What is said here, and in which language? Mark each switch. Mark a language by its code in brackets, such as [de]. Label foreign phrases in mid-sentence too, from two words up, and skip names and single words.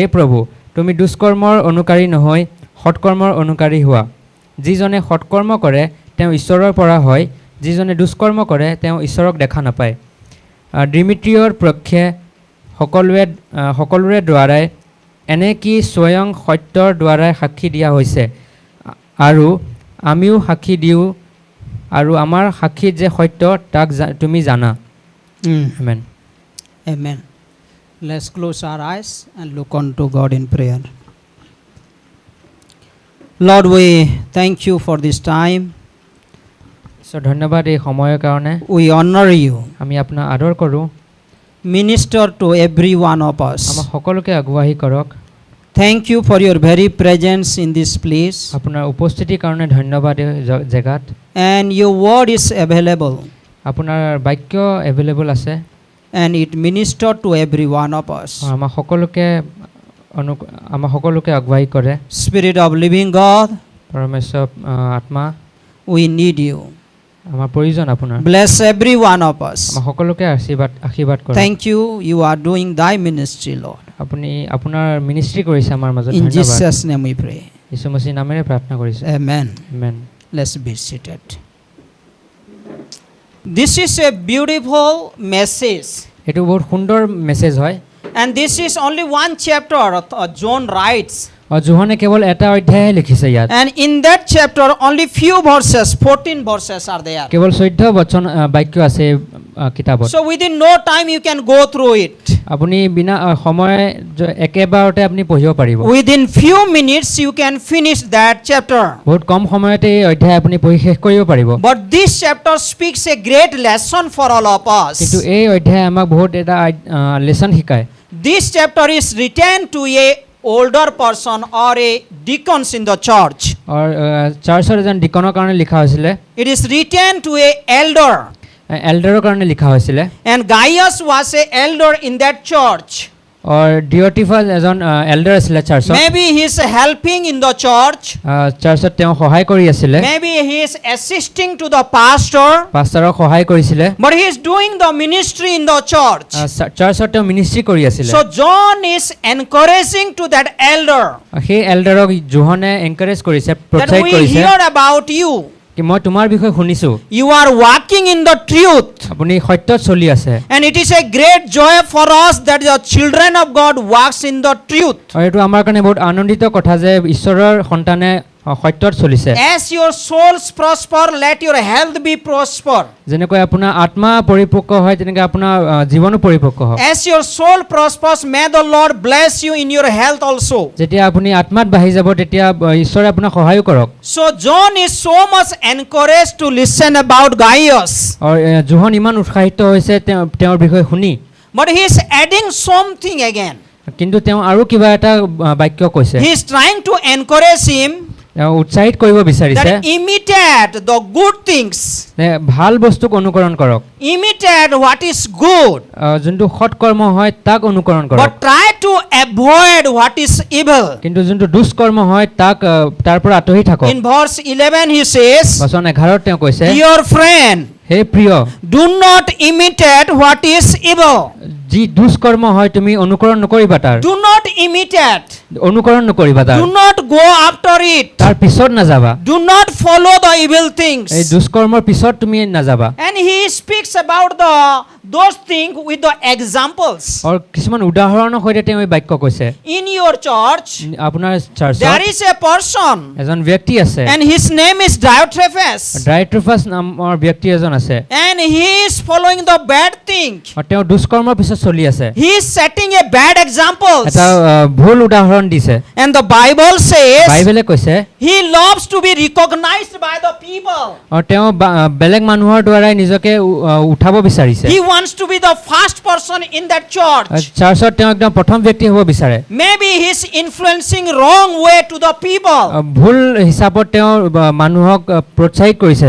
[as] প্ৰভু তুমি দুষ্কৰ্মৰ অনুকাৰী নহয় সৎকৰ্মৰ অনুকাৰী হোৱা যিজনে সৎকৰ্ম কৰে তেওঁ ঈশ্বৰৰ পৰা হয় যিজনে দুষ্কৰ্ম কৰে তেওঁ ঈশ্বৰক দেখা নাপায় ডিমিত্ৰিয়ৰ পক্ষে সকলোৰে দ্বাৰাই এনে কি স্বয়ং সত্যৰ দ্বাৰাই সাক্ষী দিয়া হৈছে আৰু আমিও সাক্ষী দিওঁ আৰু আমাৰ সাক্ষী যে সত্য তাক তুমি জানা আমেন [en] Amen. Let's close our eyes and look unto God in prayer. Lord, we thank you for this time. [as] So ধন্যবাদ এই সময়ৰ কাৰণে [en] We honor you. [as] আমি আপোনাক আদৰ কৰোঁ [en] Minister to every one of us. [as] আমাক সকলোকে আগুৱাই কৰক [en] Thank you for your very presence in this place. [as] আপোনাৰ উপস্থিতিৰ কাৰণে ধন্যবাদ এই জেগাত [en] And your word is available. [as] আপোনাৰ বাক্য এভেইলেবল আছে [en] And it minister to every one of us. [as] আমাক সকলোকে আগুৱাই কৰে [en] Spirit of living God, [as] পৰমেশ্বৰ আত্মা [en] we need you. [as] আমাৰ প্ৰয়োজন আপোনাৰ [en] Bless every one of us. [as] আমাক সকলোকে আশীৰ্বাদ কৰক [en] Thank you. You are doing thy ministry, Lord. [as] আপুনি আপোনাৰ মিনিষ্ট্ৰি কৰিছে আমাৰ মাজত [en] In [as] ধন্যবাদ [en] Jesus' name we pray. [as] যীশু মসীহ নামেৰে প্ৰাৰ্থনা কৰিছোঁ [en] Amen. [as] আমেন [en] Let's be seated. This is a beautiful message. [as] এইটো বহুত সুন্দৰ মেছেজ হয় [en] And this is only one chapter John writes. [as] জোহনে কেৱল এটা অধ্যায়হে লিখিছে ইয়াত [en] And in that chapter only few verses, 14 verses are there. [as] কেৱল 14 বচন বাক্য আছে কিতাপত [en] So within no time you can go through it. [as] আপুনি বিনা সময় একেবাৰতে আপুনি পঢ়িব পাৰিব [en] Within few minutes you can finish that chapter. [as] বহুত কম সময়তে এই অধ্যায় আপুনি পঢ়ি শেষ কৰিব পাৰিব [en] But this chapter speaks a great lesson for all of us. [as] কিন্তু এই অধ্যায় আমাক বহুত এটা লেসন শিকায় [en] This chapter is written to a older person or a deacons in the church. [as] और চাৰ্চৰ এজন ডিকনৰ কাৰণে লিখা হৈছিলে [en] It is written to a elder. [as] এল্ডাৰৰ কাৰণে লিখা হৈছিলে [en] And Gaius was a elder in that church. [as] और ডিঅটিফাছ এজন এল্ডাৰ আছিলে চাৰ্চত [en] Maybe he is helping in the church. [as] চাৰ্চত তেওঁ সহায় কৰি আছিলে [en] Maybe he is assisting to the pastor. [as] পাষ্টাৰক সহায় কৰিছিলে [en] But he is doing the ministry in the church. [as] চাৰ্চত তেওঁ মিনিষ্ট্ৰি কৰি আছিলে [en] So John is encouraging to that elder [as] সেই এল্ডাৰক জোহনে এনকাৰেজ কৰিছে [en] that [as] প্ৰোৎসাহিত [en] we [as] কৰিছে [en] hear about you. [as] কি মই তোমাৰ বিষয়ে শুনিছো [en] You are walking in the truth. [as] আপুনি সত্যত চলি আছে [en] And it is a great joy for us that the children of God walks in the truth. [as] আৰু এইটো আমাৰ কাৰণে বহুত আনন্দিত কথা যে ঈশ্বৰৰ সন্তানে সত্যত চলিছে [en] As your souls prosper, let your health be prosper. [as] যেনেকৈ আপোনাৰ আত্মা পৰিপক্ক হয় তেনেকৈ আপোনাৰ জীৱনো পৰিপক্ক হয় [en] As your soul prospers, may the Lord bless you in your health also. [as] যেতিয়া আপুনি আত্মাত বাঢ়ি যাব তেতিয়া ঈশ্বৰে আপোনাক সহায় কৰক [en] So John is so much encouraged to listen about Gaius. [as] আৰু জোহন ইমান উৎসাহিত হৈছে তেওঁৰ বিষয়ে শুনি [en] But he is adding something again. [as] কিন্তু তেওঁ আৰু কিবা এটা বাক্য কৈছে [en] He is trying to encourage him [as] উৎসাহিত কৰিব বিচাৰিছে [en] that imitate the good things. [as] ভাল বস্তুক অনুকৰণ কৰক [en] Imitate what is good. [as] যোনটো সৎ কৰ্ম হয় তাক অনুকৰণ কৰক [en] But try to avoid what is evil. [as] কিন্তু যোনটো দুষ্কৰ্ম হয় তাক তাৰ পৰা আঁতৰি থাকক [en] In verse 11 he says, [as] বচন 11 তেওঁ কৈছে [en] Dear friend, [as] হে প্ৰিয় [en] do not imitate what is evil. [as] যি দুষ্কৰ্ম হয় তুমি অনুকৰণ নকৰিবা তাৰ [en] Do not imitate. [as] অনুকৰণ নকৰিবা তাৰ [en] Do not go after it. [as] তাৰ পিছত নাযাবা [en] Do not follow the evil [as] এই [en] things. [as] দুষ্কৰ্মৰ পিছত তুমি নাযাবা [en] And he speaks about those things with the examples. [as] আৰু কিছুমান উদাহৰণৰ সৈতে তেওঁ এই বাক্য কৈছে [en] In your church, [as] আপোনাৰ চাৰ্চত [en] there is a person, [as] এজন ব্যক্তি আছে [en] and his name is Diotrephes. [as] ডাইট্ৰোফাছ নামৰ ব্যক্তি এজন আছে [en] And he is following the bad thing. [as] আৰু তেওঁ দুষ্কৰ্মৰ পিছত চলি আছে [en] He is setting a bad example. [as] এটা ভুল উদাহৰণ দিছে [en] And the Bible says [as] বাইবেলে কৈছে [en] he loves to be recognized by the people. [as] আৰু তেওঁ বেলেগ মানুহৰ দ্বাৰাই নিজকে উঠাব বিচাৰিছে [en] He wants to be the first person in that church. [as] চাৰ্চত তেওঁ একদম প্ৰথম ব্যক্তি হ'ব বিচাৰে [en] Maybe he is influencing wrong way to the people. [as] ভুল হিচাপত তেওঁ মানুহক প্ৰোৎসাহিত কৰিছে